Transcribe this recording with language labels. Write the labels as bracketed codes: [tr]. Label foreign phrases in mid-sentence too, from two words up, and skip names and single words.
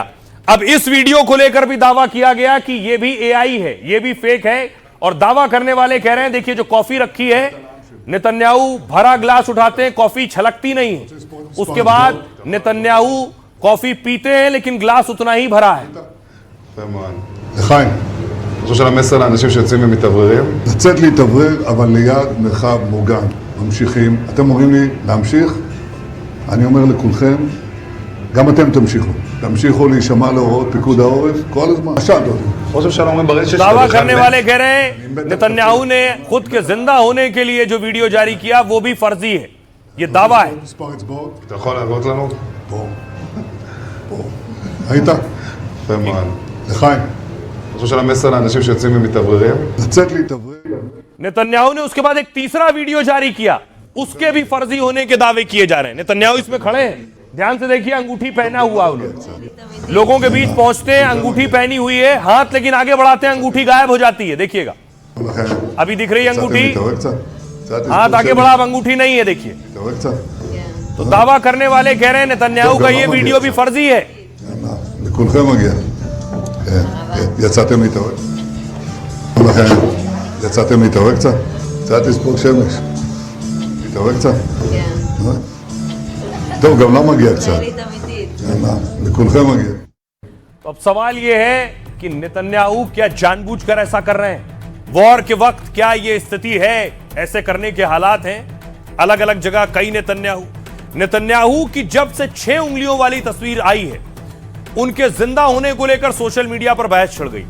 [hi] अब इस वीडियो को लेकर भी दावा किया गया कि यह भी एआई है, यह भी फेक है। और दावा करने वाले कह रहे हैं देखिए जो कॉफी रखी है, नेतन्याहू भरा ग्लास उठाते हैं, कॉफी छलकती नहीं है। उसके बाद नेतन्याहू कॉफी पीते हैं लेकिन ग्लास उतना ही भरा है। [he] לחיים, אני חושב שהמסר לאנשים שיוצאים ומתאווררים, לצאת להתאוורר, אבל ליד מרחב מוגן. ממשיכים. אתם אומרים לי להמשיך, אני אומר לכולכם, גם אתם תמשיכו. תמשיכו להישמע להוראות פיקוד העורף כל הזמן. עכשיו, ראש הממשלה אומרים ברשת [hi] दावा करने वाले कह रहे हैं नेतन्याहू ने खुद के जिंदा होने के लिए जो वीडियो जारी किया वो भी फर्जी है, ये दावा है। [he] מספר אצבעות. אתה יכול להראות לנו? פה. פה. ראית? יפה מאוד. לחיים. אני חושב שהמסר לאנשים שיוצאים ומתאווררים, לצאת להתאוורר. [hi] नेतन्याहू ने उसके बाद एक तीसरा वीडियो जारी किया, उसके भी फर्जी होने के दावे किए जा रहे हैं। नेतन्याहू इसमें खड़े हैं, ध्यान से देखिए, अंगूठी पहना हुआ उन्होंने, लोगों के बीच पहुंचते हैं, अंगूठी पहनी हुई है, हाथ लेकिन आगे बढ़ाते हैं, अंगूठी गायब हो जाती है। देखिएगा अभी दिख रही है अंगूठी, हाथ आगे बढ़ा, अब अंगूठी नहीं है, देखिए। तो दावा करने वाले कह रहे हैं नेतन्याहू का ये वीडियो भी फर्जी है। [he] לכולכם מגיע. כן, כן. יצאתם להתאוורר? לכן, יצאתם להתאוורר קצת? קצת לספוג שמש. להתאוורר קצת? כן. טוב, גם לא מגיע קצת. לכולכם מגיע. [hi] तो अब सवाल यह है कि नेतन्याहू क्या जानबूझकर ऐसा कर रहे हैं? वॉर के वक्त क्या यह स्थिति है, ऐसे करने के हालात हैं? अलग अलग जगह कई नेतन्याहू की जब से 6 उंगलियों वाली तस्वीर आई है, उनके जिंदा होने को लेकर [en] social media [hi] पर बहस छिड़ गई।